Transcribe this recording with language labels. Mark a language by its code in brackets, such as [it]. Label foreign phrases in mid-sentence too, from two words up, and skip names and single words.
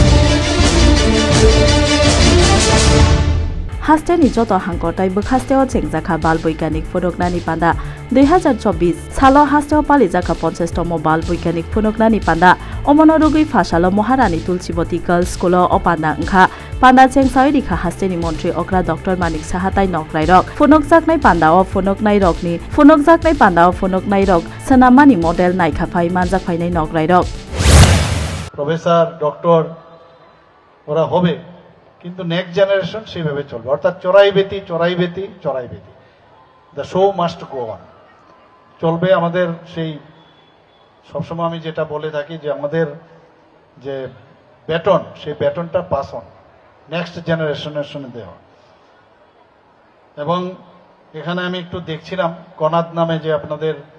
[trp] Hasteni joto hangkotai bkhasteo chengjaka bal boikanik phunoknani panda 2024 salo hasteo palijaka 50 tomo bal boikanik phunoknani panda omonorugui phasalo Maharani Tulsiboti Girls School opanda onkha panda chengsai rikha hasteni mantri okra Dr Manik Sahatai nokrai rok phunokjaknai panda o phunoknai rokni phunokjaknai panda o phunoknai rok sanamani model naikha phai manjak phainai nokrai rok [en] professor doctor [bn] ওরা হবে কিন্তু [en] next generation [bn] সেভাবে চলবে অর্থাৎ চড়াই বেতি [en] the show must go on [bn] চলবে আমাদের সেই সবসময় আমি যেটা বলে থাকি যে আমাদের যে ব্যাটন সেই ব্যাটনটা [en] pass on next generation's [bn] সঙ্গে দেওয়া এবং এখানে আমি একটু দেখছিলাম কনাদ নামে যে আপনাদের